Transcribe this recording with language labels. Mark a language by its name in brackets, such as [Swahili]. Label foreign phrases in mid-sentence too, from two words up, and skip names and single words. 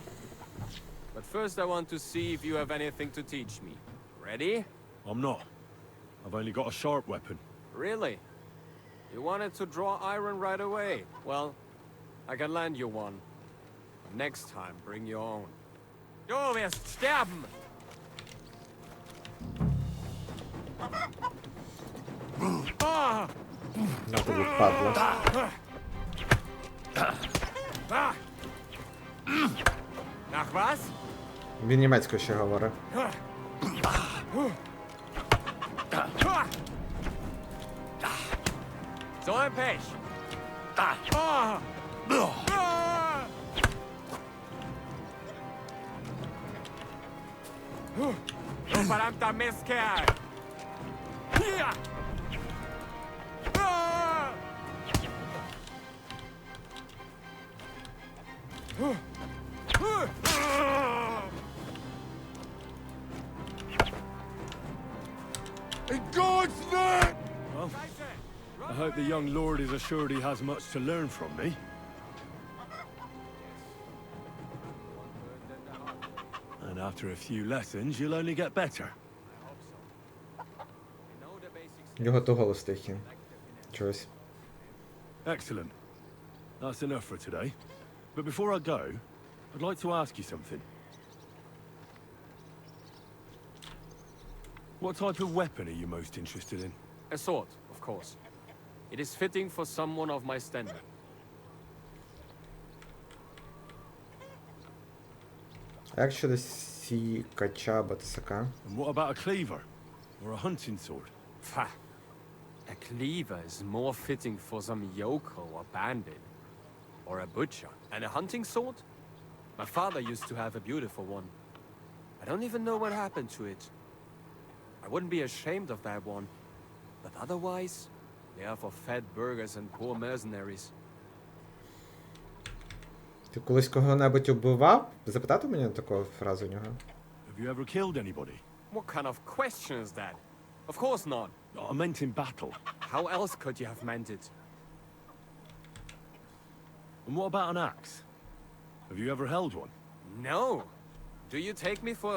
[English] But first I want to see if you have anything to teach me. Ready? I'm not. I've only got a sharp weapon. Really? You wanted to draw iron right away. Well, I can lend you one. But next time, bring your own. [German] Du wirst sterben! [Ukrainian] На тобі падло. [German] Nach was? [Ukrainian] Він німецькою ще говорить. [German] So ein Pech. Du verdammter Mistkerl! Hier! [English] In God's name! Well, I hope the young lord is assured he has much to learn from me. And after a few lessons, you'll only get better. [Ukrainian] Його то голос тихий. Чогось. [English] Excellent. That's enough for today. But before I go, I'd like to ask you something. What type of weapon are you most interested in? A sword, of course. It is fitting for someone of my standing. [Ukrainian] А як щодо сікача або тисака? [English] And what about a cleaver? Or a hunting sword? Pah. A cleaver is more fitting for some yokel or bandit. Or a butcher. And a hunting sword? My father used to have a beautiful one. I don't even know what happened to it. I wouldn't be ashamed of that one. But otherwise, they are for fat burghers and poor mercenaries. [Ukrainian] Ти колись кого-небудь убивав? Запитати мені таку фразу у нього? [English] Have you ever killed anybody? What kind of question is that? Of course not. I meant in battle. How else could you have meant it? And what about an axe? Have you ever held one? No. Do you take me for a...